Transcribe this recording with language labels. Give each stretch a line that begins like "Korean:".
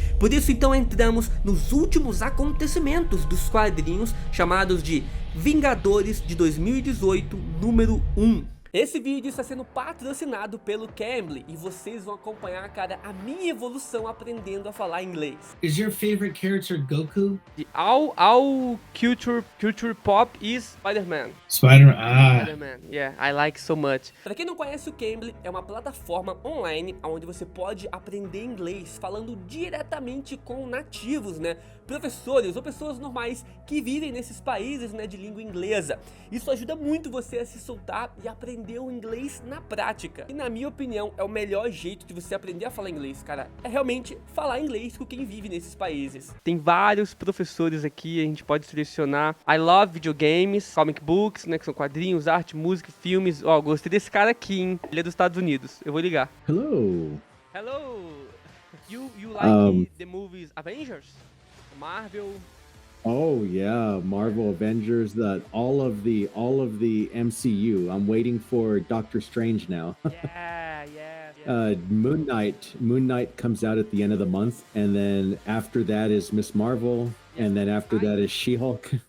Portuguese: Por isso então entramos nos últimos acontecimentos dos quadrinhos, chamados de Vingadores de 2018, número 1. Esse vídeo está sendo patrocinado pelo Cambly e vocês vão acompanhar, cara, a minha evolução aprendendo a falar inglês.
English: Is your favorite character Goku? The all culture pop is Spider-Man. Spider-Man. Yeah, I like so much.
Portuguese: Para quem não conhece, o Cambly é uma plataforma online onde você pode aprender inglês falando diretamente com nativos, né? Professores ou pessoas normais que vivem nesses países, né, de língua inglesa. Isso ajuda muito você a se soltar e aprender o inglês na prática. E na minha opinião, é o melhor jeito de você aprender a falar inglês, cara. É realmente falar inglês com quem vive nesses países. Tem vários professores aqui, a gente pode selecionar.
English: I love videogames, comic books,
Portuguese: né, que são quadrinhos, arte, música, filmes. Ó, gostei desse cara aqui, hein? Ele é dos Estados Unidos. Eu vou ligar.
English: Hello. Hello. You like the movies Avengers? Marvel. Oh yeah, Marvel Avengers. All of the MCU. I'm waiting for Doctor Strange now. Yeah. Moon Knight comes out at the end of the month, and then after that is Miss Marvel, and then after that is She-Hulk.